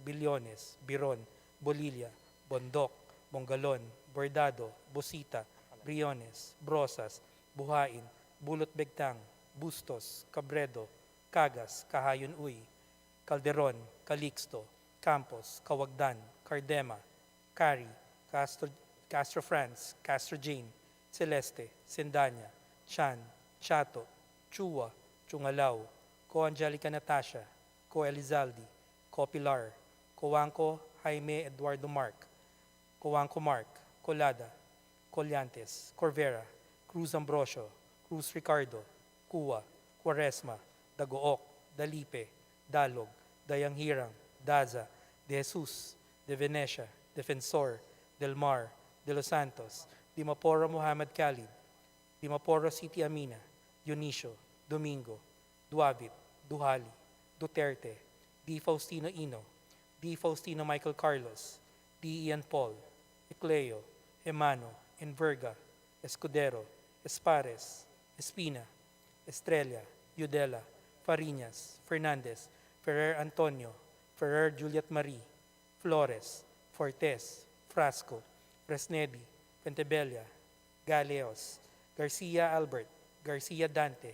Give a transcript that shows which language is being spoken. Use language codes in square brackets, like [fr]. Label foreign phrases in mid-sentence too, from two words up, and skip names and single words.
[en] Billones, Biron, Bolilla, Bondok, Bongalon, Bordado, Bosita, Briones, Brosas, Buhain, Bulot Begtang, Bustos, Cabredo, Cagas, Kahayon Uy, Calderon, Calixto, Campos, Kawagdan, Cardema, Cari, Castro France, Castro Jane, Celeste, Sendanya, Chan, Chato, Chua, Chungalao, Ko Angelica Natasha, Ko Elizaldi, Ko Pilar, Coanco Jaime Eduardo Mark, Coanco Mark, Colada, Collantes, Corvera, Cruz Ambrosio, Cruz Ricardo, Cua, Quaresma, Dagook, Dalipe, Dalog, Dayanghirang, Daza, De Jesus, De Venecia, Defensor, Del Mar, De Los Santos, Dimaporo Muhammad Khalid, Dimaporo City Amina, Dionisio, Domingo, Duabit, Duhali, Duterte, D. Faustino Ino, D. Faustino Michael Carlos, D. Ian Paul, Ecleo, Emano, Enverga, Escudero, Espares, Espina, Estrella, Yudela, Fariñas, Fernandez, Ferrer Antonio, Ferrer Juliet Marie, Flores, Fortes, Frasco, Fresnedi, Pentebella, Galeos, Garcia Albert, Garcia Dante,